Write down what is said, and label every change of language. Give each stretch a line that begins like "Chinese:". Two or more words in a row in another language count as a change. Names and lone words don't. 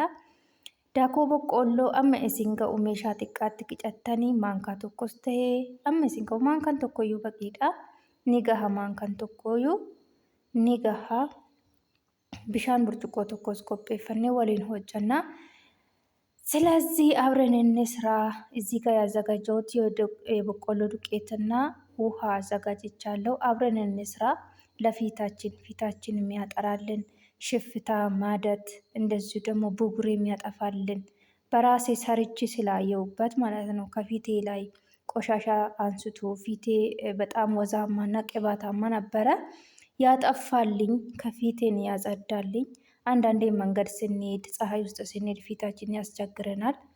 Oromo: Daakuu boqqolloo amma isin ga'u meeshaa xiqqaatti qicattanii maankaa tokkos ta'ee amma isin ga'u maankaan tokkoyyuu baqiidha. Ni gaha maankaan tokkoyyuu ni gaha. Bishaan burcuqqoo tokkos qopheeffannee waliin hojjenna.
Amharic: ስለዚህ አብረን እንስራ። እዚህ ጋር ያዘጋጀሁት የበቆሎ ዱቄትና ውሃ አዘጋጅቻለሁ። አብረን እንስራ። ፊታችን የሚያጠራልን ሽፍታ ማደት እንደዚሁ ደግሞ ብጉር የሚያጠፋልን በራሴ ሰርቼ ስላየሁበት ማለት ነው። ከፊቴ ላይ ቆሻሻ አንስቶ ፊቴ በጣም ወዛማና ቅባታማ ነበረ። ያጠፋልኝ ከፊቴን ያጸዳልኝ። አንዳንዴ መንገድ ስንሄድ ፀሐይ ውስጥ ስንሄድ ፊታችን ያስቸግረናል።